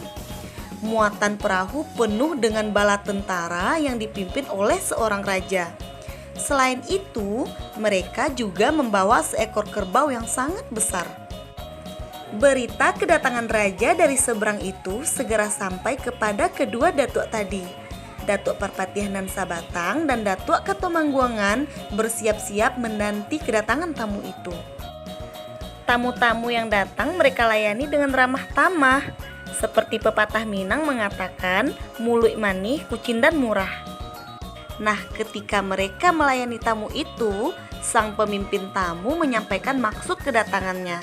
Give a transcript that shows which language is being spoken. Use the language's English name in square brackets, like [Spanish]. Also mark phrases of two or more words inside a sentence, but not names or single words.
[Indonesian] Muatan perahu penuh dengan bala tentara yang dipimpin oleh seorang raja. Selain itu, mereka juga membawa seekor kerbau yang sangat besar. Berita kedatangan raja dari seberang itu segera sampai kepada kedua datuk tadi. Datuk Perpatiah Nan Sabatang dan Datuk Katumangguangan bersiap-siap menanti kedatangan tamu itu. Tamu-tamu yang datang mereka layani dengan ramah tamah. Seperti pepatah Minang mengatakan, [Minangkabau] "Muluy manih, kucindan murah." [Indonesian] Nah, ketika mereka melayani tamu itu, sang pemimpin tamu menyampaikan maksud kedatangannya.